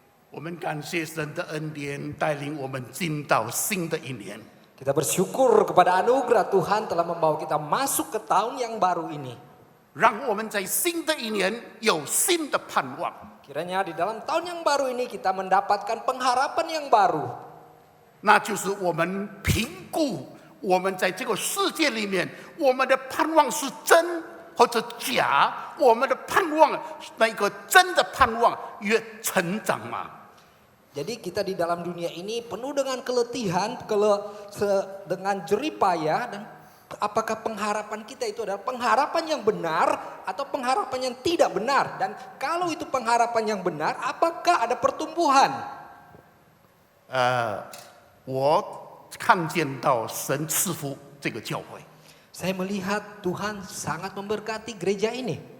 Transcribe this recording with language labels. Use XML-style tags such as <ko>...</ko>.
<zh>我们感谢神的恩典，带领我们进到新的一年。</zh> <id>Kita bersyukur kepada anugerah Tuhan telah membawa kita masuk ke tahun yang baru ini.</id> <zh>让我们在新的一年有新的盼望。</zh> <id>Kiranya di dalam tahun yang baru ini kita mendapatkan pengharapan yang baru.</id> <zh>那就是我们评估我们在这个世界里面，我们的盼望是真或者假，我们的盼望那个真的盼望越成长嘛。</zh> <id>Jadi kita di dalam dunia ini penuh dengan keletihan, dengan jeripaya, dan apakah pengharapan kita itu adalah pengharapan yang benar atau pengharapan yang tidak benar? Dan kalau itu pengharapan yang benar, apakah ada pertumbuhan?</id> <zh>我看见到神赐福这个教会。</zh> <id>Saya melihat Tuhan sangat memberkati gereja ini.</id>